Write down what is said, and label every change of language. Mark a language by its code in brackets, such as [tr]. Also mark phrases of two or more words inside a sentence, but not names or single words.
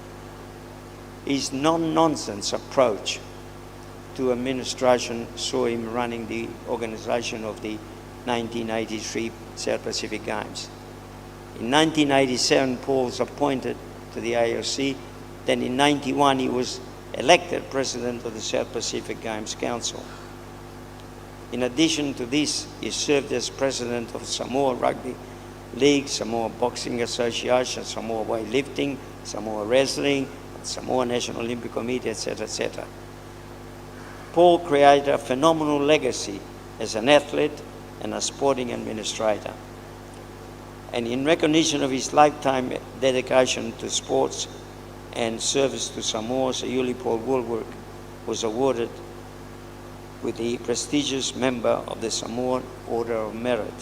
[en] His non-nonsense approach to administration saw him running the organization of the 1983 South Pacific Games. In 1987, Paul was appointed to the AOC. Then in 1991, he was elected president of the South Pacific Games Council. In addition to this, he served as president of Samoa Rugby League, Samoa Boxing Association, Samoa Weightlifting, Samoa Wrestling, Samoa National Olympic Committee, etc., etc. Paul created a phenomenal legacy as an athlete and a sporting administrator. And in recognition of his lifetime dedication to sports and service to Samoa, SEIULI Paul WALLWORK was awarded with the prestigious member of the Samoan Order of Merit.